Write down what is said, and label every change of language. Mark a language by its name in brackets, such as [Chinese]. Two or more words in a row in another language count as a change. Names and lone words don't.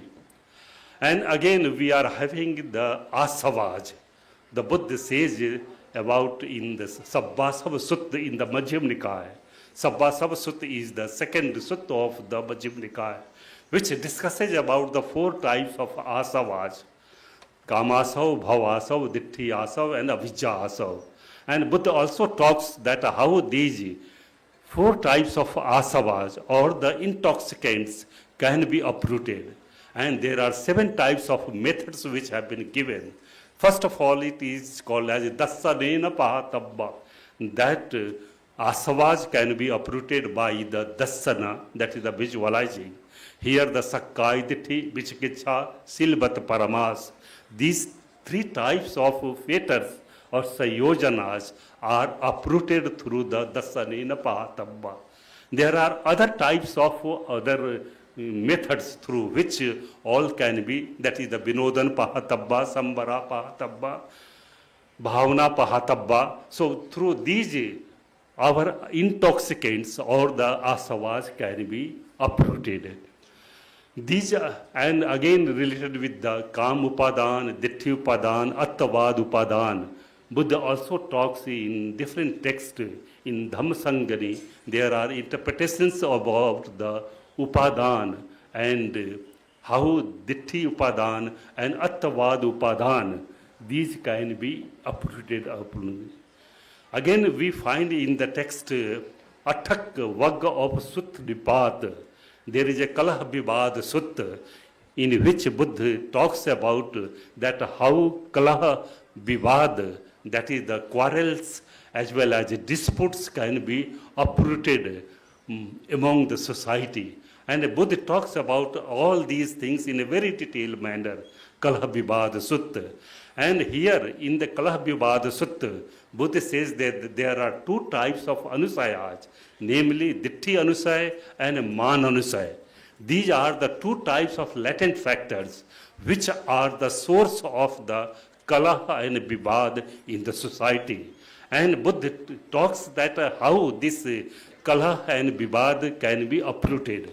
[English] And again we are having the asavas. The Buddha says about in the Sabbasava Sutta in the Majjhima Nikaya. Sabbasava Sutta is the second sutta of the Majjhima Nikaya, which discusses about the 4 types of asavas: [Pali] kamasav, bhavasav, ditti asav, [English] and [Pali] avijja asav. [English] And Buddha also talks that how these 4 types of asavas or the intoxicants can be uprooted. And there are 7 types of methods which have been given. First of all, it is called as [Pali] dasanena pahatabba, [English] that asavas can be uprooted by the dasana, that is the visualizing. [Pali] Here the sakkai, ditti, vichikiccha, silvat, paramas. [English] These 3 types of fetters or sayojanas are uprooted through the [Pali] dasanena pahatabba. [English] There are other types of other methods through which all can be, that is the [Pali] vinodan pahatabba, sambara pahatabba, bhavana pahatabba. [English] So through these, our intoxicants or the asavas can be uprooted. These and again related with the [Pali] kam upadan, ditti upadan, attavad upadan. [English] Buddha also talks in different texts. In Dhamma Sangani, there are interpretations about the upadan and how [Pali] ditti upadan [English] and [Pali] attavad upadan, [English] these can be uprooted. Again, we find in the text Athak Vagga of Sut Nipat, there is a Kalah Vibad Sutta in which Buddha talks about that how Kalah Vibad, that is the quarrels as well as disputes, can be uprooted among the society. And Buddha talks about all these things in a very detailed manner, Kalah Vibad Sutta. And here in the Kalah Vibad Sutta, Buddha says that there are 2 types of anusayas, namely [Pali] ditti anusaya [English] and [Pali] man anusaya. [English] These are the 2 types of latent factors which are the source of the Kalah and Vibad in the society. And Buddha talks that how this Kalah and Vibad can be uprooted.